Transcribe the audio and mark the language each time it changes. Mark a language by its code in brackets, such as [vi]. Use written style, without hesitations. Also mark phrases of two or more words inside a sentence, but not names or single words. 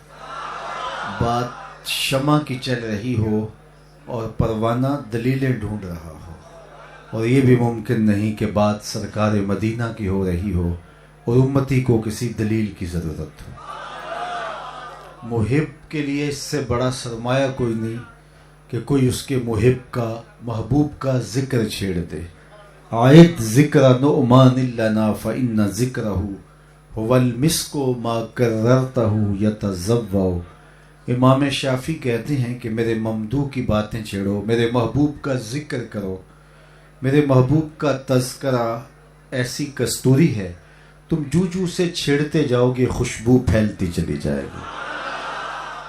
[ur] بات شمع کی چل رہی ہو اور پروانہ دلیلیں ڈھونڈ رہا ہو، اور یہ بھی ممکن نہیں کہ بات سرکار مدینہ کی ہو رہی ہو اور امتی کو کسی دلیل کی ضرورت ہو۔ محب کے لیے اس سے بڑا سرمایہ کوئی نہیں کہ کوئی اس کے محب کا، محبوب کا ذکر چھیڑ دے۔ [ar] عائد ذکر نعمان لنا فإن ذکرہ هو المسک ما کررتہ یتضوع۔ [ur] امام شافعی کہتے ہیں کہ میرے ممدوح کی باتیں چھیڑو، میرے محبوب کا ذکر کرو۔ میرے محبوب کا تذکرہ ایسی کستوری ہے، تم جو سے چھیڑتے جاؤ گے خوشبو پھیلتی چلی جائے گی۔